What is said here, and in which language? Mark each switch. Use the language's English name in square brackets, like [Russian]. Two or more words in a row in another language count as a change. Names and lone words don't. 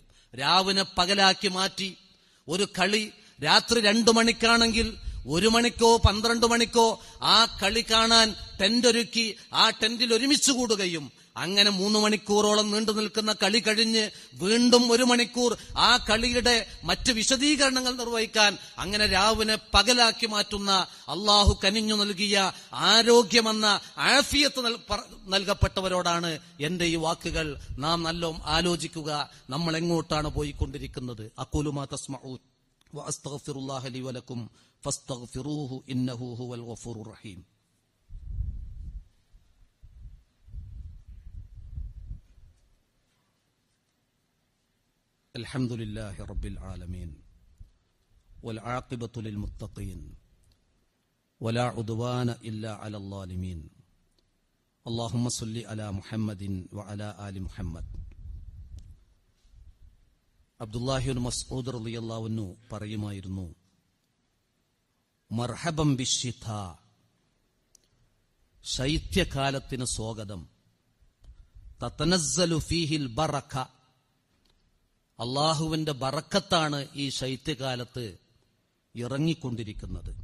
[Malayalam] രാവിനെ പകലാക്കി മാറ്റി ഒരു കളി രാത്രി 2 മണിക്കാണെങ്കിൽ 1 മണിക്കോ 12 മണിക്കോ ആ കളി കാണാൻ ടെന്റ് ഒരുക്കി ആ ടെന്റിൽ ഒരുമിച്ച് കൂടുകയും അങ്ങനെ 3 മണിക്കൂറോളം നീണ്ടു നിൽക്കുന്ന കളി കഴിഞ്ഞ് വീണ്ടും 1 മണിക്കൂർ ആ കളിയുടെ മറ്റ് വിശദീകരണങ്ങൾ നിർവഹിക്കാൻ അങ്ങനെ രാവിനെ പകലാക്കി മാറ്റുന്ന അള്ളാഹു കനിഞ്ഞു നൽകിയ ആരോഗ്യമെന്ന ആഫിയത്ത് നൽകപ്പെട്ടവരോടാണ് എന്റെ ഈ വാക്കുകൾ. നാം നല്ലോണം ആലോചിക്കുക, നമ്മൾ എങ്ങോട്ടാണ് പോയിക്കൊണ്ടിരിക്കുന്നത്. [Arabic] أقول ما تسمعون وأستغفر الله لي ولكم فاستغفروه إنه هو الغفور الرحيم. الحمد لله رب العالمين والعاقبة للمتقين ولا عدوان إلا على الظالمين اللهم صل على محمد وعلى آل محمد. [Malayalam] അബ്ദുല്ലാഹി ഇബ്നു മസ്ഊദ് [Arabic] رضي الله عنه [Malayalam] പറയുമായിരുന്നു, [Arabic] مرحبا بالشتاء, [Malayalam] ശൈത്യകാലത്തിന് സ്വാഗതം, [Arabic] تتنزل فيه البركة, [Malayalam] അള്ളാഹുവിന്റെ ബറക്കത്താണ് ഈ ശൈത്യകാലത്ത് ഇറങ്ങിക്കൊണ്ടിരിക്കുന്നത്.